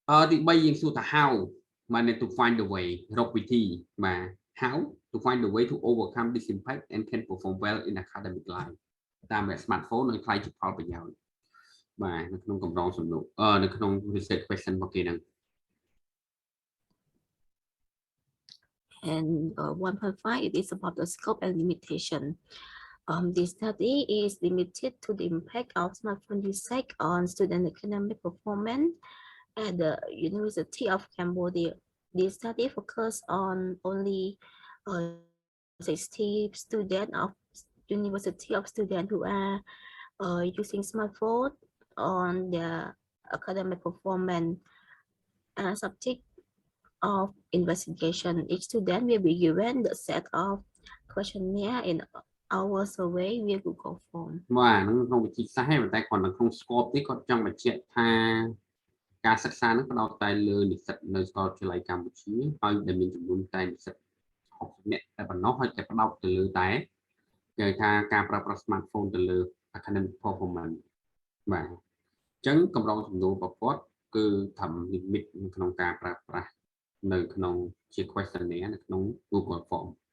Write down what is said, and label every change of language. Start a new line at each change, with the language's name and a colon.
Khmer: ទី3យើងសួរថា how បាន
English: to find the way
Khmer: រកវិធីបាទ
English: how to find the way to overcome this impact and can perform well in academic life
Khmer: តាមរយៈ smartphone នឹងខ្លាយជាផលប្រយោជន៍បាទនៅក្នុងកម្រងសំណួរនៅក្នុង research question របស់គេហ្នឹង
English: And 1.5 it is about the scope and limitation. This study is limited to the impact of smartphone usage on student academic performance at the University of Cambodia. This study focused on only 60 students of University of students who are using smartphone on their academic performance. Subject of investigation, each student will be given the set of questionnaire in our survey via Google Form.
Khmer: បាទក្នុងវិធីសាស្ត្រតែគាត់នៅក្នុង scope នេះគាត់ចង់បញ្ជាក់ថាការសិក្សានឹងផ្ដោតតែលើនិស្សិតនៅសាកលវិទ្យាល័យកម្ពុជាហើយដែលមានចំនួនតែនិស្សិត60នាក់តែប៉ុណ្ណោះហើយតែផ្ដោតទៅលើតែគេថាការប្រើប្រាស់ smartphone ទៅលើ
English: academic performance
Khmer: បាទអញ្ចឹងកម្រងសំណួររបស់គាត់គឺថា limit នៅក្នុងការប្រើប្រាស់នៅក្នុងជា questionnaire នៅក្នុង Google Form.